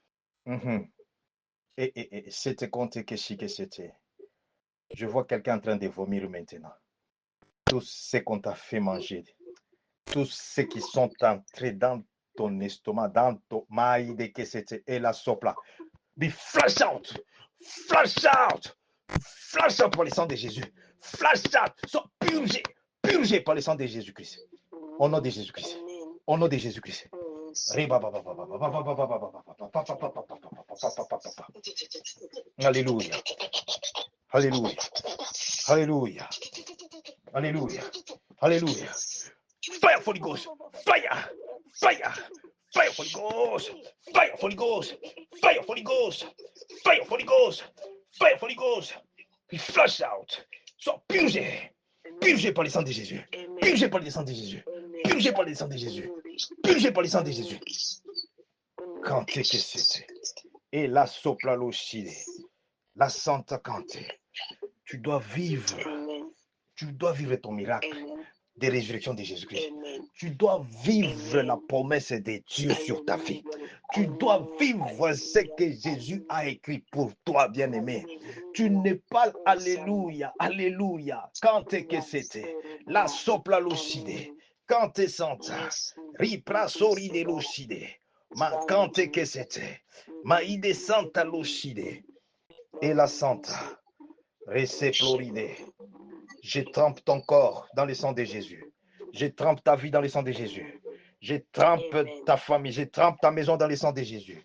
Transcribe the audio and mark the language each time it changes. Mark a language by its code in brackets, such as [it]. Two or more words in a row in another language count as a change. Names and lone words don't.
[fr] Et c'était compté que c'était. Je vois quelqu'un en train de vomir maintenant. Tout ce qu'on t'a fait manger. Tous ceux qui sont entrés dans ton estomac, dans ton maïde que c'était. Et la sopla. [en] Be flash out. Flash out. Flash out [fr] par le sang de Jésus. [en] Flash out. [fr] Sois purgé. Purgé par le sang de Jésus-Christ. Au nom de Jésus-Christ. Au nom de Jésus-Christ. Alléluia. Alléluia. Alléluia. Alléluia. Alléluia. [en] Fire, Holy Ghost. Fire. Fire. Fire, Holy Ghost. Fire, Holy Ghost. Fire, Holy Ghost. Fire, Holy Ghost. Fire, Holy Ghost. He flush out. [fr] Sois purgé. Purgé par le sang de Jésus. Purgé par le sang de Jésus. Purgé par le sang de Jésus. Purgé par le sang de Jésus. Quand que c'était. Et la sopla l'ochide. La santa canté. Tu dois vivre. Tu dois vivre ton miracle de résurrection de Jésus-Christ. Tu dois vivre la promesse de Dieu sur ta vie. Tu dois vivre ce que Jésus a écrit pour toi, bien-aimé. Tu n'es pas, alléluia, alléluia. Quand que c'était, la sopla l'ochide, quand te santa, ripra sori de l'ochide, ma quand que c'était, ma ide santa l'ochide, et la santa, rese floride. Je trempe ton corps dans le sang de Jésus. Je trempe ta vie dans le sang de Jésus. Je trempe ta famille. Je trempe ta maison dans le sang de Jésus.